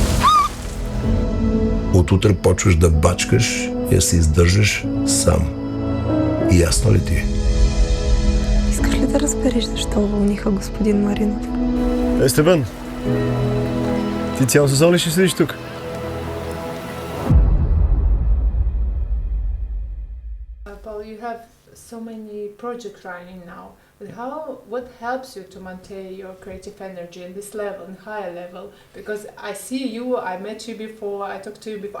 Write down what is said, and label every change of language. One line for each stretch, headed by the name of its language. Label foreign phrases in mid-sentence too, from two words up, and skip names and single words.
Bulgarian: От утре почваш да бачкаш и да се издържаш сам. Ясно ли ти? Искаш ли да разбереш защо уволниха господин Маринов? Степан, ти цял сезон ли ще седиш тук?
English: Paul, you have so many projects running now. But what helps you to maintain your creative energy in this level, in higher level? Because I see you, I met you before, I talked to you before.